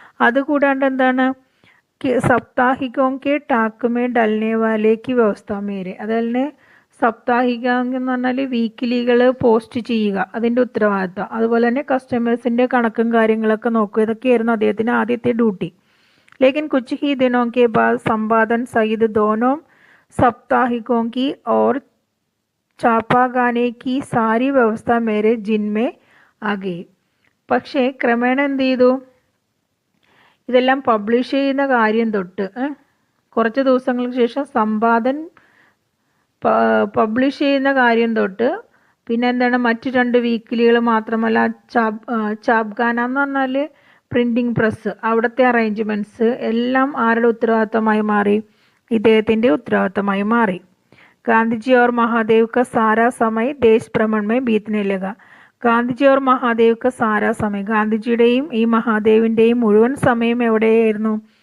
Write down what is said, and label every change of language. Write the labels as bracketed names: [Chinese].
[Malayalam] അതുകൂടാണ്ട് എന്താണ്? [Hindi] സപ്താഹികോങ്കെ ടാക്കുമേ ഡൽനെ വാലേക്ക് വ്യവസ്ഥ മേരെ, [Malayalam] അതന്നെ സപ്താഹിക എന്ന് പറഞ്ഞാൽ വീക്കിലികൾ പോസ്റ്റ് ചെയ്യുക, അതിൻ്റെ ഉത്തരവാദിത്തം. അതുപോലെ തന്നെ കസ്റ്റമേഴ്സിൻ്റെ കണക്കും കാര്യങ്ങളൊക്കെ നോക്കുക. ഇതൊക്കെയായിരുന്നു അദ്ദേഹത്തിൻ്റെ ആദ്യത്തെ ഡ്യൂട്ടി. [Hindi] लेकिन कुछ ही दिनों के बाद संपादन सहित दोनों साप्ताहिकों की और छापाखाने की सारी വ്യവസ്ഥ मेरे जिनमें आ गई. [Malayalam] പക്ഷേ ക്രമേണ എന്ത് ചെയ്തു, ഇതെല്ലാം പബ്ലിഷ് ചെയ്യുന്ന കാര്യം തൊട്ട് കുറച്ച് ദിവസങ്ങൾക്ക് ശേഷം സമ്പാദൻ പബ്ലിഷ് ചെയ്യുന്ന കാര്യം തൊട്ട് പിന്നെ എന്താണ് മറ്റു 2 വീക്കിലികൾ മാത്രമല്ല ചാപ്ഖാന എന്ന് പറഞ്ഞാൽ പ്രിൻറ്റിംഗ് പ്രസ്, അവിടുത്തെ അറേഞ്ച്മെൻറ്റ്സ് എല്ലാം ആരുടെ ഉത്തരവാദിത്തമായി മാറി? ഇദ്ദേഹത്തിൻ്റെ ഉത്തരവാദിത്തമായി മാറി. [Hindi] ഗാന്ധിജി और महादेव का सारा समय देश भ्रमण में बीतने लगा. [Malayalam] ഗാന്ധിജി [Hindi] और महादेव का सारा समय, [Malayalam] ഗാന്ധിജിയുടെയും ഈ മഹാദേവിൻ്റെയും മുഴുവൻ സമയം എവിടെയായിരുന്നു?